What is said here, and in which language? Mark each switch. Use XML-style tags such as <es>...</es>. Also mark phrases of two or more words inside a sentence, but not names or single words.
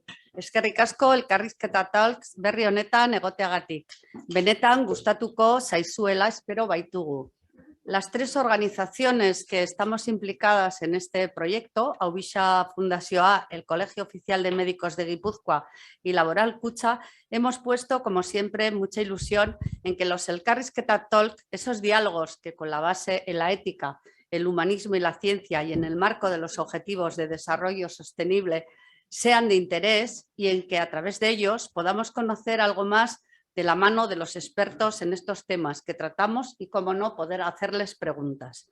<eu>Eskerrik asko Elkarrizketa Talks berri honetan egoteagatik. Benetan gustatuko zaizuela espero baitugu.</eu> <es>Las tres organizaciones que estamos implicadas en este proyecto, Aubixa Fundazioa, el Colegio Oficial de Médicos de Guipúzcoa y Laboral Kutxa, hemos puesto, como siempre, mucha ilusión en que los Elkarrizketa Talks, esos diálogos que con la base en la ética, el humanismo y la ciencia y en el marco de los objetivos de desarrollo sostenible sean de interés y en que a través de ellos podamos conocer algo más de la mano de los expertos en estos temas que tratamos y, cómo no, poder hacerles preguntas.</es>